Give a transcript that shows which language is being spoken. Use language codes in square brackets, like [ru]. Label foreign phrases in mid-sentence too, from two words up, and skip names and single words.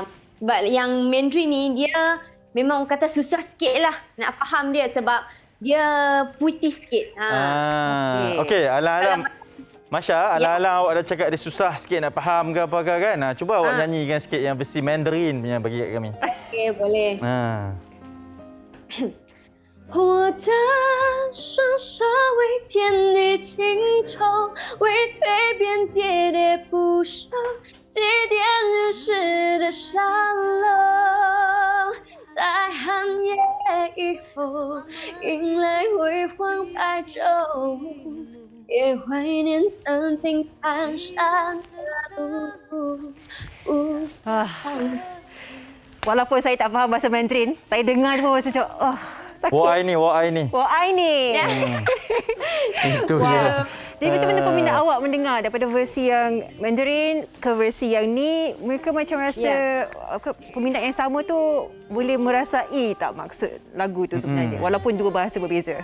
[ms] Sebab yang Mandarin ni dia memang orang kata susah sikit lah nak faham dia sebab dia putih sikit. Okey, alang-alang Masya, alang-alang awak dah cakap dia susah sikit nak faham ke apa kan? Cuba awak nyanyikan sikit yang versi Mandarin punya bagi kat kami. Okey, boleh. [zh] 我的双手为天地情仇，为蜕变喋喋不休，祭奠日世的沙漏。在寒夜以后，迎来辉煌白昼，也怀念曾经蹒跚的路。 [ms] Walaupun saya tak faham bahasa Mandarin, saya dengar pun macam sakit. Wah ini. Itu je. Jadi macam mana peminat awak mendengar daripada versi yang Mandarin ke versi yang ni, mereka macam rasa peminat yang sama tu boleh merasai tak maksud lagu tu sebenarnya walaupun dua bahasa berbeza?